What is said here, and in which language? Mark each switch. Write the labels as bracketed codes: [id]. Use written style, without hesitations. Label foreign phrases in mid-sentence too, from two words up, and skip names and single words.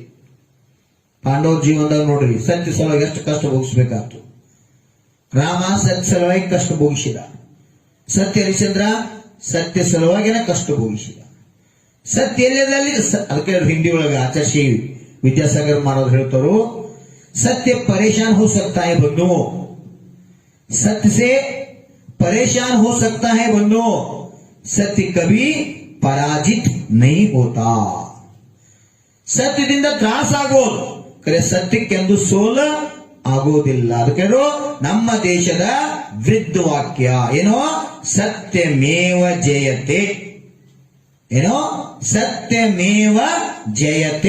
[kn] ಪಾಂಡವ ಜೀವನದಾಗ ನೋಡ್ರಿ, ಸತ್ಯ ಸಲುವಾಗಿ ಎಷ್ಟು ಕಷ್ಟ ಭೋಗಿಸ್ಬೇಕಾಯ್ತು. ರಾಮ ಸತ್ಯ ಸಲುವಾಗಿ ಕಷ್ಟ ಭೋಗಿಸಿದ. ಸತ್ಯ ಹರಿಶ್ಚಂದ್ರ ಸತ್ಯ ಸಲುವಾಗಿನ ಕಷ್ಟ ಭೋಗಿಸಿದ. ಸತ್ಯ ಎಲ್ಲದಲ್ಲಿ ಅದಕ್ಕೆ ಹಿಂದಿ ಒಳಗೆ ಆಚಾರ್ಯ ವಿದ್ಯಾಸಾಗರ್ ಮಾಡೋದು ಹೇಳ್ತಾರು, [hi] सत्य परेशान हो सकता है बंधुओं, सत्य से परेशान हो सकता है बंधुओं, सत्य कभी पराजित नहीं होता. [kn] ಸತ್ಯದಿಂದ ತ್ರಾಸ ಆಗೋದು ಕರೆ ಸತ್ಯಕ್ಕೆಂದು ಸೋಲ ಆಗೋದಿಲ್ಲ. ಅದಕ್ಕೆ ನಮ್ಮ ದೇಶದ ವೃದ್ಧ ವಾಕ್ಯ ಏನೋ [sa] ಸತ್ಯಮೇವ ಜಯತೆ. ಏನೋ ಸತ್ಯಮೇವ ಜಯತೆ.